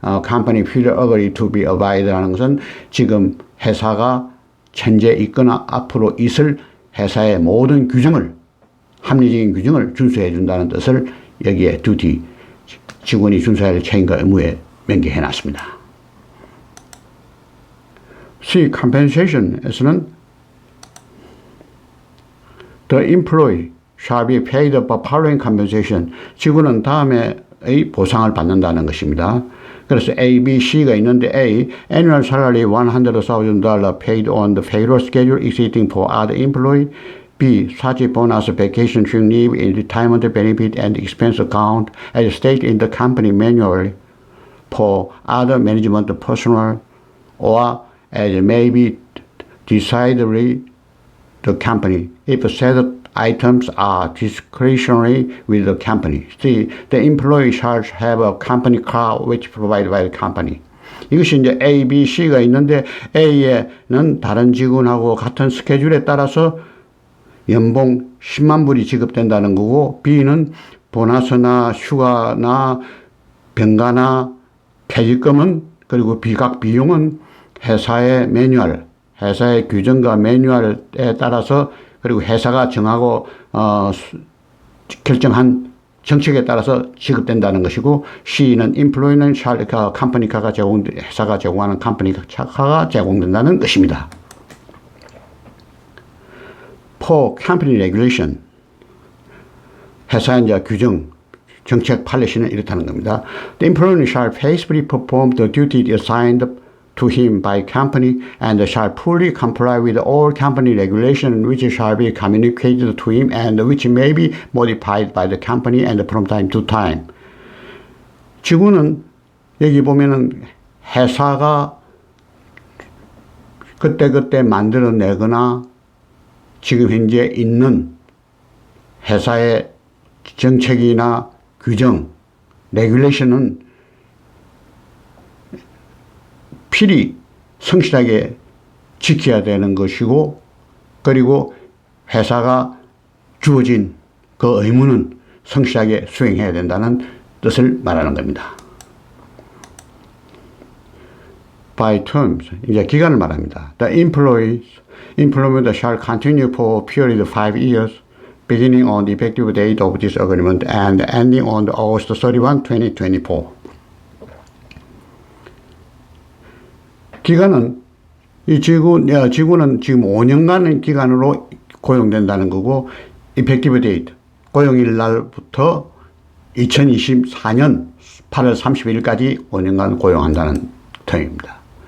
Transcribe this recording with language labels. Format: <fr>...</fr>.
<en>company should agree to be abid</en> <ko>라는 것은 지금 회사가 현재 있거나 앞으로 있을 회사의 모든 규정을, 합리적인 규정을 준수해 준다는 뜻을 여기에 duty, 직원이 준수해야 할 책임과 의무에 명기해 놨습니다. C.</ko> <en>compensation에서는 The employee shall be paid the following compensation.</en> <ko>직원은 다음에의 보상을 받는다는 것입니다. 그래서 A, B, C가 있는데</ko> <en>A, annual salary $100,000 paid on the payroll schedule existing for other employee. B, such bonus, vacation, sick leave, retirement benefit, and expense account as stated in the company manual for other management personnel, or as may be decidedly the company, if said items are discretionary with the company. C. The employee shall have a company car which provided by the company.</en> <ko>이것이 이제 A, B, C가 있는데 A에는 다른 직원하고 같은 스케줄에 따라서 연봉 10만 불이 지급된다는 거고, B는 보너스나 휴가나 병가나 퇴직금은, 그리고 비각 비용은 회사의 매뉴얼, 회사의 규정과 매뉴얼에 따라서, 그리고 회사가 정하고 결정한 정책에 따라서 지급된다는 것이고, C는 employee는 컴퍼니카가 회사가 제공하는 컴퍼니카가 제공된다는 것입니다.</ko> <en>For company regulation,</en> <ko>회사의 이제 규정, 정책 팔레시는 이렇다는 겁니다.</ko> <en>The employee shall faithfully perform the duty assigned to him by company and shall fully comply with all company regulations which shall be communicated to him and which may be modified by the company and from time to time.</en> <ko>직원은 여기 보면은 회사가 그때그때 만들어내거나 지금 현재 있는 회사의 정책이나 규정, 레귤레이션은 필히 성실하게 지켜야 되는 것이고, 그리고 회사가 주어진 그 의무는 성실하게 수행해야 된다는 뜻을 말하는 겁니다.</ko> <en>By terms,</en> <ko>이제 기간을 말합니다.</ko> <en>The employment shall continue for a period of 5 years, beginning on the effective date of this agreement and ending on August 31, 2024.</en> <ko>기간은 이 직원은 지금 5년간의 기간으로 고용된다는 거고, effective date, 고용일 날부터 2024년 8월 31일까지 5년간 고용한다는 term입니다.</ko>